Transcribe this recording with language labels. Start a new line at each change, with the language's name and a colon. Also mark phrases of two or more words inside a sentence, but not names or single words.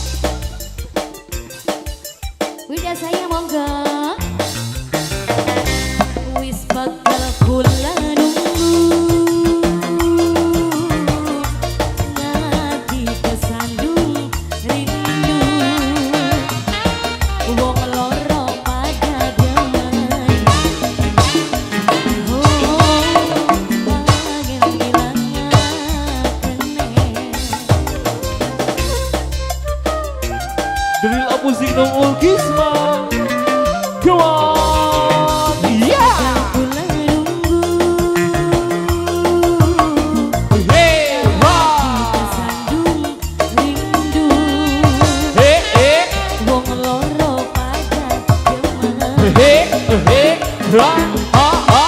Indonesian: Bunda sayang
Javanese: monggo wis bakal kula nunggu nadi kesandung rindu wong loro pada demen kangen dilangaken
Indonesian: Delil musik dong Ulkisma.
English: Come on. Yeah.
Javanese: kula nunggu Hey, ha. kesandung rindu Hey, hey, wong loro pada demen hey, Ha, ha,